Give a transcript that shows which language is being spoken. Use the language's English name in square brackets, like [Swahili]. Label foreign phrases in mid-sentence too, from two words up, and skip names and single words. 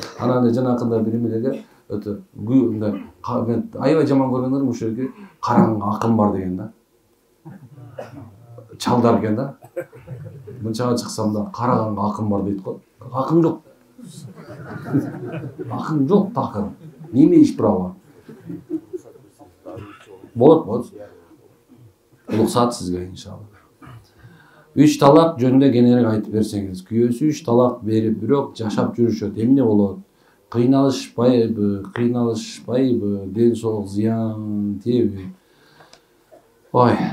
[Kyrgyz] Анан жанакындай бир эмелерге өтө аябай жаман көргөндөр ушул жерге караң акын бар деген да. Чалдар экен да. Мынчага чыксам да караганга акын бар дейт го. Акын жок. Акын жок такыр. [Russian] Не имеешь права. [Kyrgyz] Болот. Уруксат сизге иншалла. 3 талак жөнүндө кененирээк айтып берсеңиз. Күйөөсү 3 талак берип, бирок жашап жүрүшөт. Эмне болот? Кыйналышпайбы? Ден соолук зыян тийеби? Ой.